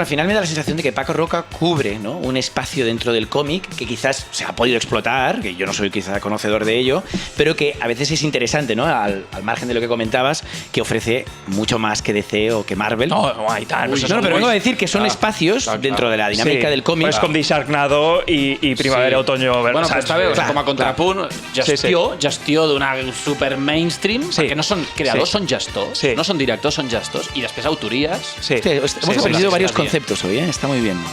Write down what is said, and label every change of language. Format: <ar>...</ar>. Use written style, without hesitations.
<es>Bueno, al final me da la sensación de que Paco Roca cubre, ¿no?, un espacio dentro del cómic que quizás se ha podido explotar, que yo no soy quizá conocedor de ello, pero que a veces es interesante, ¿no?, al margen de lo que comentabas, que ofrece mucho más que DC o que Marvel.</es> <ca>No, i tant.</ca> <es>Pero vengo a decir que son espacios dentro de la dinámica del còmic.</es> <ca>És com dir Sharknado i Primavera, Otoño... Bueno, però està bé, com a contrapunt, gestió d'una super mainstream, perquè no són creadors, són gestors, no són directors, són gestors,</ca> <es>y después autorías. Hemos aprendido varios conceptos hoy, está muy bien.</es>